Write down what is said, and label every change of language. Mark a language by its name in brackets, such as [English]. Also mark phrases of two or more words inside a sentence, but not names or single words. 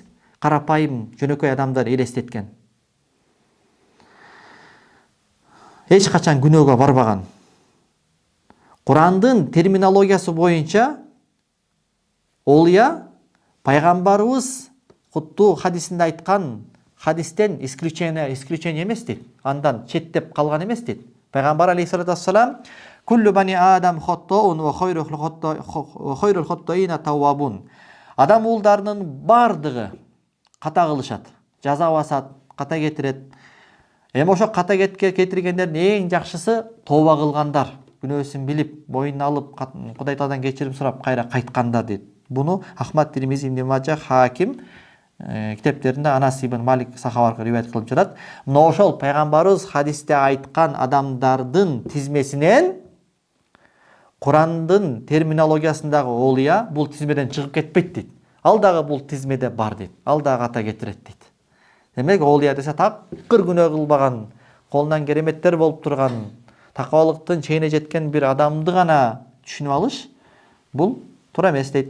[Kyrgyz] Карапайым, жөнөкөй адамдар элестеткен. Эч качан күнөөгө барбаган. Курандын терминологиясы боюнча олия пайгамбарыбыз куттуу хадисинде айткан хадистен исключение эмес дейт. Андан четтеп калган эмес дейт. [Arabic] Пайгамбар عليه الصلاة والسلام كل بني آدم خطاء وخير الخطائين التوابون. [Kyrgyz] Адам уулдарынын бардыгы ката кылышат, жаза басат, ката кетирет. Эми ошо ката кетиргендердин эң жакшысы тооба кылгандар, күнөөсүн билип, боюн алып, Кудай Тааладан кечирим сурап кайра кайткандар дейт. Буну Ахмад, Тирмизи, Ибн Мажа, Хаким китептеринде Анас ибн Малик сахабалык риваят кылып жатат. Мына ошол пайгамбарыбыз хадисте айткан адамдардын тизмесинен Курандын терминологиясындагы олия бул тизмеден чыгып кетпейт дейт. Ал дагы бул тизмеде бар дейт. Ал дагы ката кетирет дейт. Демек, олия десе такыр күнөө кылбаган, колунан кереметтер болуп турган, такыбалыктын чегине жеткен бир адамды гана түшүнүп алыш, бул туура эмес дейт.